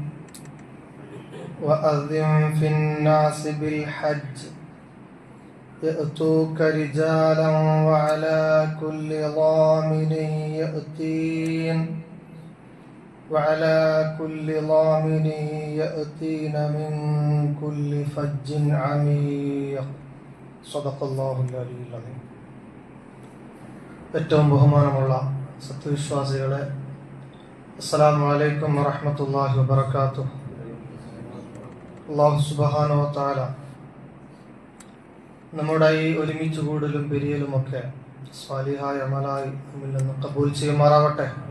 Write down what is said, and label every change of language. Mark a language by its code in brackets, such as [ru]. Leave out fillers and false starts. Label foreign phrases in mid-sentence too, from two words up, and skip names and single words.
[ar] وأذن في الناس بالحج يأتوك رجالا وعلى كل ضامر يأتين من كل فج عميق. صدق الله العلي العظيم. [ml] ഏറ്റവും ബഹുമാനമുള്ള സത്യവിശ്വാസികളെ, [ar] السلام عليكم ورحمة الله وبركاته. الله سبحانه وتعالى [ml] നമ്മുടെ ഈ ഒരുമിച്ച് കൂടലും പിരിയലുമൊക്കെ സ്വാലിഹായ അമലായി നമ്മിൽ നിന്ന് കബൂൽ ചെയ്യുമാറാവട്ടെ.